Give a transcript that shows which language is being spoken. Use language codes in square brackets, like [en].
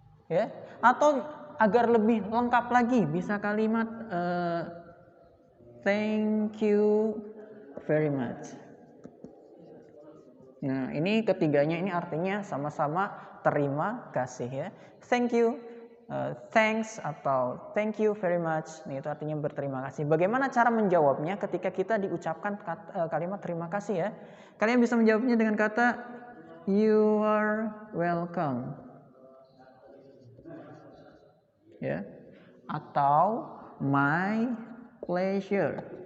[id] Ya, atau agar lebih lengkap lagi bisa kalimat [en] thank you very much. [id] Nah, ini ketiganya ini artinya sama-sama terima kasih ya. [en] Thank you, thanks, atau thank you very much. [id] Ini itu artinya berterima kasih. Bagaimana cara menjawabnya ketika kita diucapkan kalimat terima kasih ya? Kalian bisa menjawabnya dengan kata [en] you are welcome. [id] Ya, atau [en] my pleasure.